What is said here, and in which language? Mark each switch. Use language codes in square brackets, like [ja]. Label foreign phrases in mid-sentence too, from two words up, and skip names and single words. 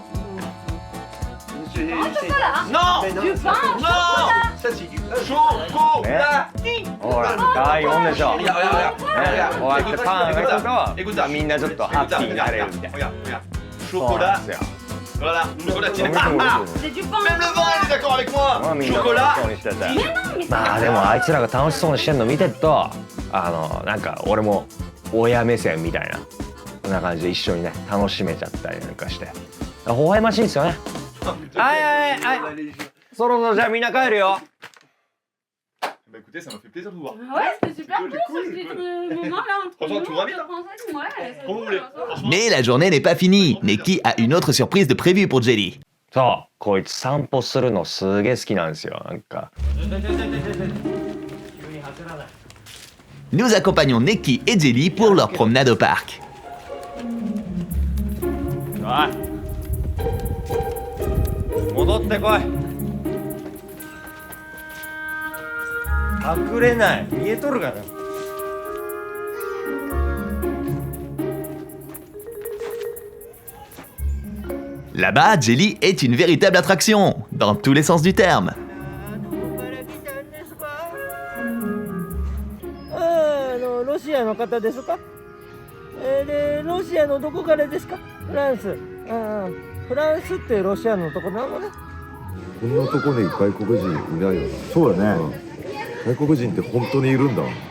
[fr] Pain au chocolat. Non. Du pain au Non. chocolat. Ça, c'est du. Chocolatine. [ja] ほら可愛いもんでしょ。 [fr] Regarde, regarde, regarde. [ja] こうやってパンが来る [fr] Écoute [ja] と [fr] ça. [ja] みんなちょっとハッピーになれるみたいな。 [fr] Regarde, regarde. [ja] そうなん [fr] Chocolat. [ja] ですよ。 [fr] Voilà, chocolatine. [ja] 見て見て見て [fr] C'est du pain. Même le vin, il est d'accord avec [ja] まあ [fr] moi. [ja] みんな [fr] Chocolat. [ja] そうにしてて。 [fr] Mais non, mais c'est [ja] まあでもあいつらが楽しそうにしてんの見てるとなんか俺も親目線みたいなそんな感じで一緒にね楽しめちゃったりなんかして微笑ましいんですよね。はいはいはいそろそろじゃあみんな帰るよ。 [fr] Bah écoutez, ça m'a fait plaisir de vous voir. Ouais, c'était super Cool, cool cool, ce petit cool. moment là entre Franchement, nous, tout va bien. entre Français, ouais, c'est Comme vous cool, voulez. ça. Franchement. Mais la journée n'est pas finie. Neki a une autre surprise de prévue pour Jelly. [ja] そうこいつ散歩するのすげえ好きなんですよなんか。 [fr] Nous accompagnons Neki et Jelly pour leur promenade au parc. [ja] おい戻ってこい。隠れない見えとるから。 [fr] Là-bas, Jelly est une véritable attraction, dans tous les sens du terme. [ja] ロシアの方ですか？でロシアのどこからですか？フランス。フランスってロシアのとこなのね。こんなとこに外国人いないよな。そうだね、外国人って本当にいるんだ。